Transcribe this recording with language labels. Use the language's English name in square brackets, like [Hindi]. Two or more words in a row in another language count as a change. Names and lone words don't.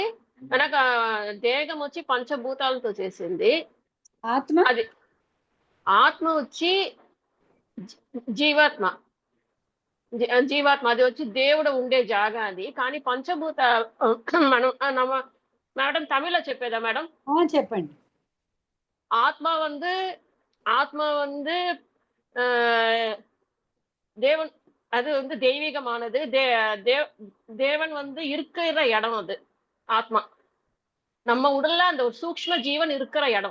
[Telugu] కనుక దేహం వచ్చి పంచభూతాలతో చేసింది. అది ఆత్మ వచ్చి జీవాత్మ, అది వచ్చి దేవుడు ఉండే జాగా అది. కానీ పంచభూత మనం మేడం తమిళ్లో చెప్పేదా మేడం? చెప్పండి. [Tamil] ஆத்மா வந்து தேவன், அது வந்து தெய்வீகமானது. தேவன் வந்து இருக்கிற இடம் அது. ஆத்மா நம்ம உடல்ல அந்த ஒரு சூக்ஷ்ம ஜீவன் இருக்கிற இடம்.